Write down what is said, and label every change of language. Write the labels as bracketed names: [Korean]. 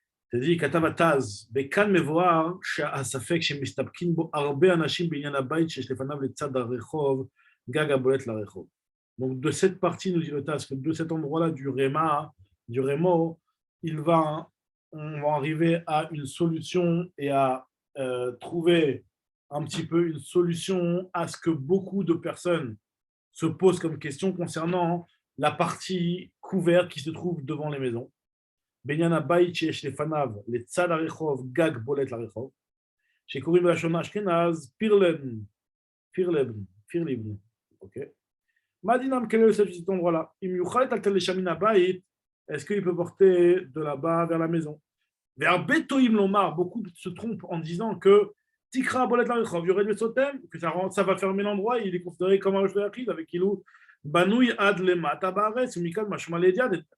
[French] C'est-à-dire, [Hebrew] כתב התז, בכאן מבואר שהספק שמסתפקים בו הרבה אנשים בעניין הבית שיש לפניו לצד הרחוב, גג הבולט לרחוב. [French] Donc, de cette partie, nous dit le Taz, que de cet endroit-là du Réma, du Rémo, on va arriver à une solution et à trouver un petit peu une solution à ce que beaucoup de personnes se posent comme question concernant la partie couverte qui se trouve devant les maisons. [Hebrew] בעניין הבית שיש לפניו לצד הרחוב גג בולט לרחוב, שקוראים בלשון אשכנז פירליבן, אוקיי? מה דינם [French] quel est le statut de cet endroit-là? [Hebrew] אם יוכל לטלטל לשם מן הבית, [French] est-ce qu'il peut porter de là-bas vers la maison? [Hebrew] והרבה טועים לומר, [French] beaucoup se trompent en disant que [Hebrew] תקרא בולט לרחוב יורד וסותם, [French] que ça va fermer l'endroit, il est considéré comme un roche היחיד, avec [Hebrew] כאילו בנוי עד למטה בארץ, ומכאן משמע לידיעה.